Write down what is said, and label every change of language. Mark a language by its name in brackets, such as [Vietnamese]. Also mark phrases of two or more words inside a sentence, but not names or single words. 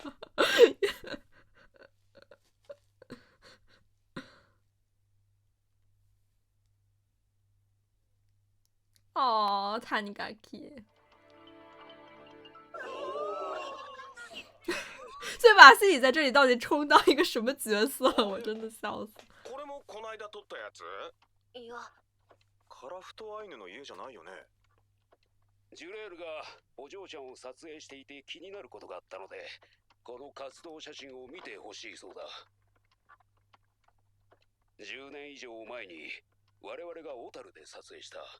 [Chinese] 哦，塔尼嘎基。所以瓦西里在这里到底充当一个什么角色？我真的笑死。 [Japanese] これもこの間撮ったやつ？いや、カラフトアイヌの家じゃないよね。ジュレールがお嬢ちゃんを撮影していて気になることがあったので、 この活動写真を見てほしいそうだ。10年以上前に我々が小樽で撮影した。